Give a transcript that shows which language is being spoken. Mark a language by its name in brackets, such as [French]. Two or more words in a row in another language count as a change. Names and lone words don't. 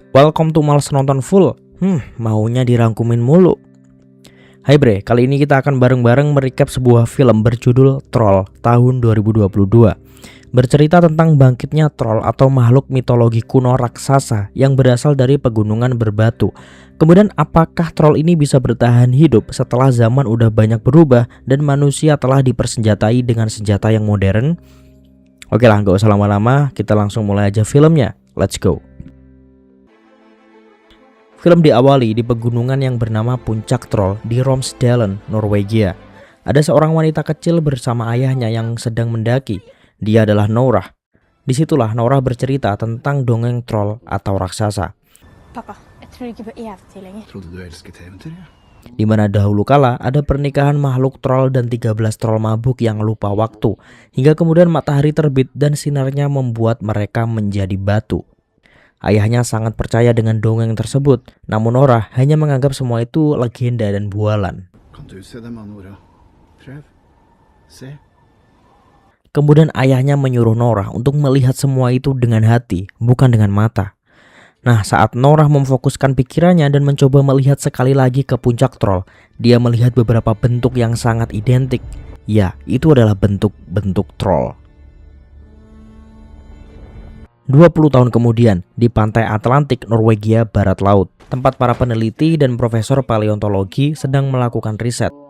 [English] Welcome to Males Nonton Full. [Indonesian] Maunya dirangkumin mulu. Hai bre, kali ini kita akan bareng-bareng merecap sebuah film berjudul Troll tahun 2022. Bercerita tentang bangkitnya troll atau makhluk mitologi kuno raksasa yang berasal dari pegunungan berbatu. Kemudian apakah troll ini bisa bertahan hidup setelah zaman udah banyak berubah dan manusia telah dipersenjatai dengan senjata yang modern? Oke lah, gak usah lama-lama, kita langsung mulai aja filmnya. [English] Let's go. [Indonesian] Film diawali di pegunungan yang bernama Puncak Troll di Romsdalen, Norwegia. Ada seorang wanita kecil bersama ayahnya yang sedang mendaki. Dia adalah Norah. Disitulah Norah bercerita tentang dongeng troll atau raksasa. [Norwegian] Pappa, jag tror ikke på eventyr lenger. Trodde du elsket eventyr, ja? [Indonesian] Di mana dahulu kala ada pernikahan makhluk troll dan 13 troll mabuk yang lupa waktu. Hingga kemudian matahari terbit dan sinarnya membuat mereka menjadi batu. Ayahnya sangat percaya dengan dongeng tersebut. Namun Norah hanya menganggap semua itu legenda dan bualan. [Norwegian] Kan du se dem, Nora? Prøv. Se. [Indonesian] Kemudian ayahnya menyuruh Norah untuk melihat semua itu dengan hati, bukan dengan mata. Nah, saat Norah memfokuskan pikirannya dan mencoba melihat sekali lagi ke puncak troll, dia melihat beberapa bentuk yang sangat identik. Ya, itu adalah bentuk-bentuk troll. 20 tahun kemudian, di pantai Atlantik, Norwegia Barat Laut, tempat para peneliti dan profesor paleontologi sedang melakukan riset.